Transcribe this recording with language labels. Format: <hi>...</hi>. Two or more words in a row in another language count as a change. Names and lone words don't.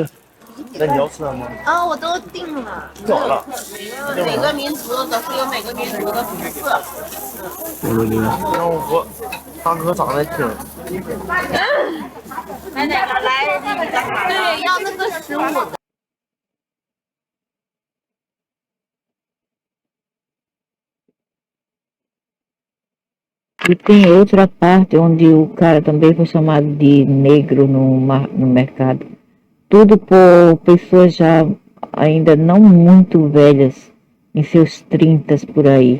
<zh>那你要吃什么？啊，我都定了。走了。每个民族都是有每个民族的肤色。让我大哥长得挺。来哪个来？对，要那个15的。</zh> <pt>E tem outra parte onde o cara também foi chamado de negro no mercado. Tudo por pessoas já ainda não muito velhas, em seus 30 por aí.</pt>